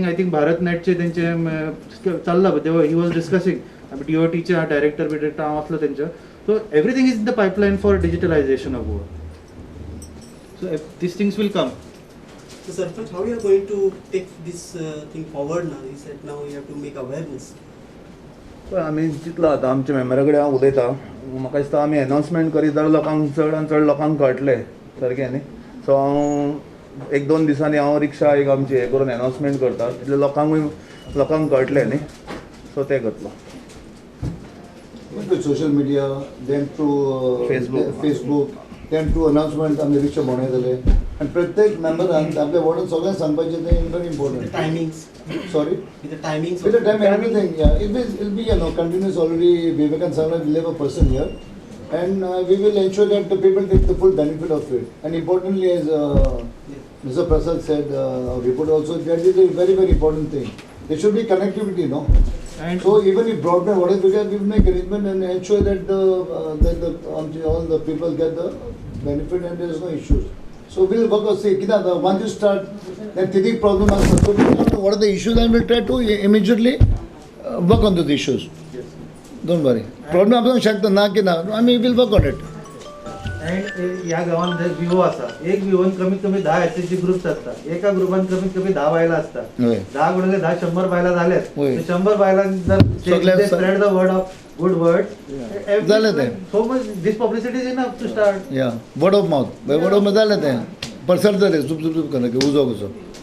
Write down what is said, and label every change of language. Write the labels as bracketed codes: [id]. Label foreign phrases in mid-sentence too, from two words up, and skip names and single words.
[en] I think BharatNet he was discussing. DOT director. So everything is in the pipeline for digitalization of Goa. So these things will come. So Sarpanch, how you are going to take this thing forward now? You said now you have to make awareness. [kok] आमी चिंतला आतां आमच्या मेंबरा कडेन हांव उलयतां म्हाका दिसता आमी अनाउन्समेंट करीत जाल्यार लोकांक चड आनी चड लोकांक कळटलें सारकें न्ही सो हांव एक दोन दिसांनी हांव रिक्षा एक आमची हें करून अनाउन्समेंट करता तितले लोकांक कळटलें न्ही सो तें करतलो. [en] with social media, then through Facebook, then through announcement [kok] आमी रिक्षा बनयतले आनी प्रत्येक मेंबरान आपल्या वार्डान सगळ्यांक सांगपाचें तें very [en] The important. timings. Sorry? With the timings. With the time, everything, yeah. It'll be continuous already. Vivekan Sarla will have a person here, and we will ensure that the people take the full benefit of it. And importantly, as Mr. Prasad said, report also, that is a very, very important thing. There should be connectivity, no? And So even if broadband, whatever, we will make arrangement and ensure that all the people get the benefit and there is no issues. So we'll work out, see, once you start, then the problem is, so we'll know what are the issues and we'll try to immediately work on those issues. [kok] Don't worry. Problem आपण शकता ना की ना, [en] I mean, we'll work on it. [mr] अँड ह्या गावात जे विवो आसा एक विवोन कमीत कमी 10 [en] SHG groups [mr] असतात एका ग्रुपान कमीत कमी 10 बायला असतात होय. 10 गुणिले 10 100 बायला झाल्यात होय. 100 बायलांनी जर सगळ्या- [en] spread the word of good word [mr] झालं ते. [en] so much this publicity is enough to start Yeah, word of mouth. By word of mouth [mr] झालं ते. पसरतं ते, चुप चुप चुप करणं की उजो कसो.